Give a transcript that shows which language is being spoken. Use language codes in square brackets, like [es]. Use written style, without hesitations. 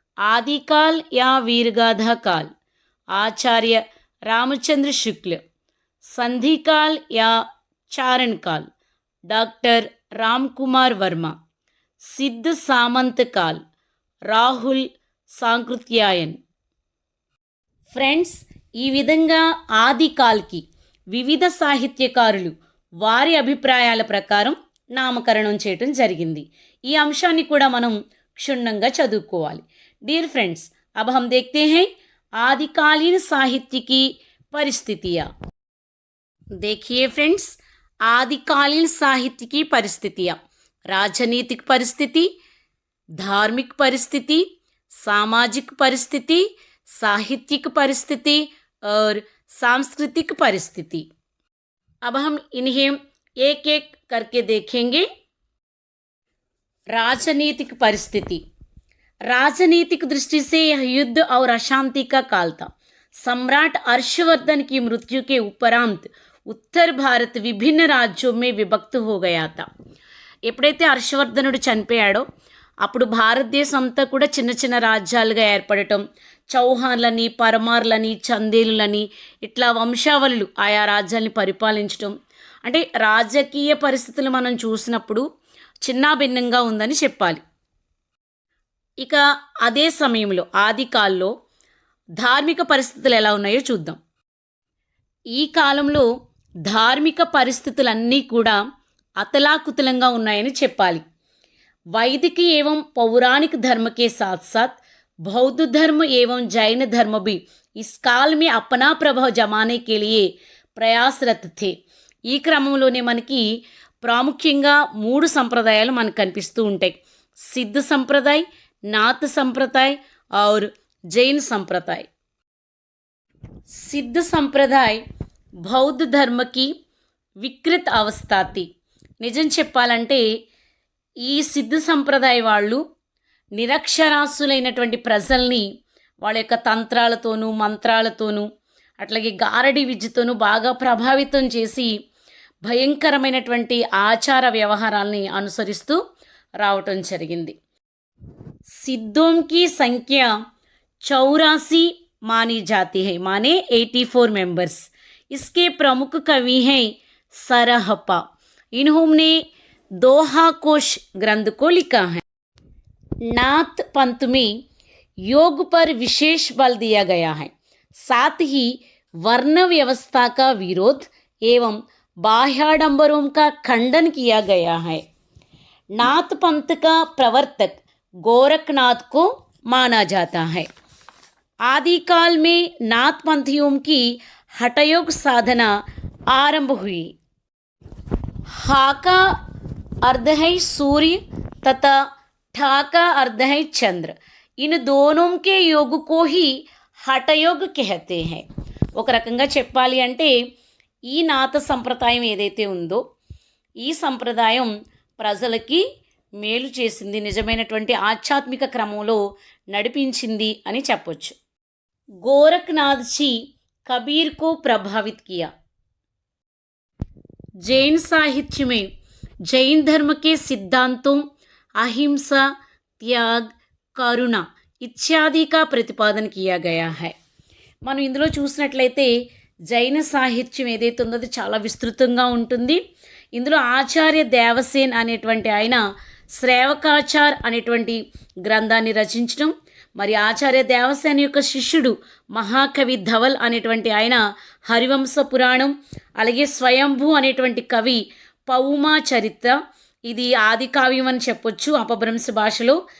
[hi] आदिकाल या वीरगाथा काल आचार्य रामचंद्र शुक्ल, संधिकाल या चारण काल डॉक्टर रामकुमार वर्मा, सिद्ध सामंत काल राहुल सांकृत्यायन. [te] ఫ్రెండ్స్, ఈ విధంగా ఆది కాల్కి వివిధ సాహిత్యకారులు వారి అభిప్రాయాల ప్రకారం నామకరణం చేయటం జరిగింది. ఈ అంశాన్ని కూడా మనం క్షుణ్ణంగా చదువుకోవాలి. [en] dear friends, [hi] अब हम देखते हैं आदिकालीन साहित्य की परिस्थितियाँ. देखिए फ्रेंड्स, आदिकालीन साहित्य की परिस्थितियाँ: राजनीतिक परिस्थिति, धार्मिक परिस्थिति, सामाजिक परिस्थिति, साहित्यिक परिस्थिति और सांस्कृतिक परिस्थिति. अब हम इन्हें एक एक करके देखेंगे. राजनीतिक परिस्थिति. राजनीतिक दृष्टि से यह युद्ध और अशांति का काल था. सम्राट हर्षवर्धन की मृत्यु के उपरांत उत्तर भारत विभिन्न राज्यों में विभक्त हो गया था. [te] ఎప్పుడైతే హర్షవర్ధనుడు చనిపోయాడో అప్పుడు భారతదేశం అంతా కూడా చిన్న చిన్న రాజ్యాలుగా ఏర్పడటం, చౌహాన్లని, పరమార్లని, చందేలులని ఇట్లా వంశావళులు ఆయా రాజ్యాల్ని పరిపాలించటం. అంటే రాజకీయ పరిస్థితులు మనం చూసినప్పుడు చిన్నాభిన్నంగా ఉందని చెప్పాలి. ఇక అదే సమయంలో ఆదికాల్లో ధార్మిక పరిస్థితులు ఎలా ఉన్నాయో చూద్దాం. ఈ కాలంలో ధార్మిక పరిస్థితులన్నీ కూడా అతలాకుతలంగా ఉన్నాయని చెప్పాలి. [hi] वैदिक एवं पौराणिक धर्म के साथ साथ बौद्ध धर्म एवं जैन धर्म भी इस काल में अपना प्रभाव जमाने के लिए प्रयासरत थे. [te] ఈ క్రమంలోనే మనకి ప్రాముఖ్యంగా 3 సంప్రదాయాలు మనకు కనిపిస్తూ ఉంటాయి: సిద్ధ సంప్రదాయ, [hi] नाथ संप्रदाय और जैन संप्रदाय. सिद्ध संप्रदाय बौद्ध धर्म की विकृत अवस्था थी. [te] నిజం చెప్పాలంటే ఈ సిద్ధ సంప్రదాయ వాళ్ళు నిరక్షరాస్యులైనటువంటి ప్రజల్ని వాళ్ళ యొక్క తంత్రాలతోనూ మంత్రాలతోనూ అట్లాగే గారడి విద్యతోనూ బాగా ప్రభావితం చేసి భయంకరమైనటువంటి ఆచార వ్యవహారాల్ని అనుసరిస్తూ రావటం జరిగింది. [hi] सिद्धों की संख्या 84 मानी जाती है, माने 84 मेंबर्स. इसके प्रमुख कवि हैं सरहपा. इन्होंने दोहा कोश ग्रंथ को लिखा है. नाथ पंथ में योग पर विशेष बल दिया गया है. साथ ही वर्ण व्यवस्था का विरोध एवं बाह्याडंबरों का खंडन किया गया है. नाथ पंथ का प्रवर्तक गोरखनाथ को माना जाता है। आदिकाल में नाथ पंथियों की हठयोग साधना आरंभ हुई। हा का अर्ध है सूर्य तथा ठा का अर्ध है चंद्र। इन दोनों के योग को ही హఠయోగ్ कहते हैं। [te] ఒక రకంగా చెప్పాలి అంటే ఈ నాథ సంప్రదాయం ఏదైతే ఉందో ఈ సంప్రదాయం ప్రజలకి మేలు చేసింది, నిజమైనటువంటి ఆధ్యాత్మిక క్రమంలో నడిపించింది అని చెప్పొచ్చు। [hi] गोरखनाथ जी कबीर को प्रभावित किया। जैन साहित्य में जैन धर्म के सिद्धांतों अहिंसा, त्याग, करुणा इत्यादि का प्रतिपादन किया गया है। [te] మనం ఇందులో చూసినట్లయితే జైన సాహిత్యం ఏదైతే ఉందో అది చాలా విస్తృతంగా ఉంటుంది। ఇందులో ఆచార్య దేవసేన్ అనేటువంటి ఆయన శ్రేవకాచార్ అనేటువంటి గ్రంథాన్ని రచించడం, మరి ఆచార్య దేవసేన యొక్క శిష్యుడు మహాకవి ధవల్ అనేటువంటి ఆయన హరివంశ పురాణం, అలాగే స్వయంభూ అనేటువంటి కవి పౌమా చరిత్ర, ఇది ఆది కావ్యం అని చెప్పొచ్చు అపభ్రంశ భాషలో।